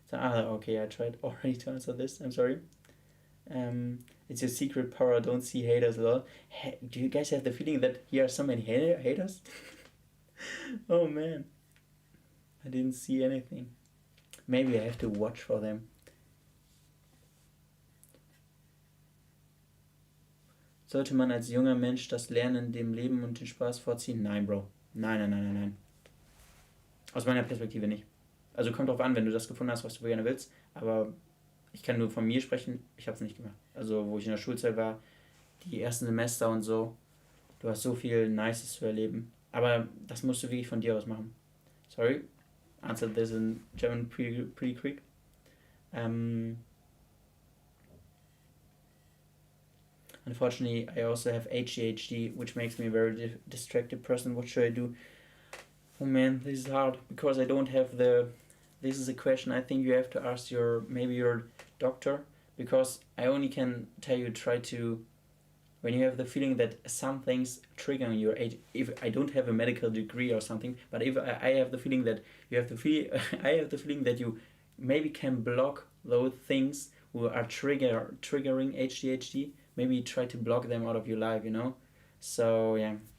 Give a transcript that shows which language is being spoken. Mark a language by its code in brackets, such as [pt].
[en] Okay, I tried already to answer this. I'm sorry. It's your secret power. Don't see haters a lot. Do you guys have the feeling that here are so many haters? Oh man, I didn't see anything. Maybe I have to watch for them. [de] Sollte man als junger Mensch das Lernen, dem Leben und den Spaß vorziehen? Nein, Bro. Nein. Aus meiner Perspektive nicht. Also kommt drauf an, wenn du das gefunden hast, was du gerne willst. Aber ich kann nur von mir sprechen, ich habe es nicht gemacht. Also wo ich in der Schulzeit war, die ersten Semester und so, du hast so viel Nices zu erleben. Aber das musst du wirklich von dir aus machen. [en] Sorry, answered this in German pretty quick. Unfortunately, I also have ADHD, which makes me a very distracted person. What should I do? Oh man, this is hard because I don't have this is a question I think you have to ask maybe your doctor, because I only can tell you try to, when you have the feeling that some things trigger your age, if I don't have a medical degree or something, but if I have the feeling that you have I have the feeling that you maybe can block those things who are triggering ADHD, maybe try to block them out of your life, So yeah.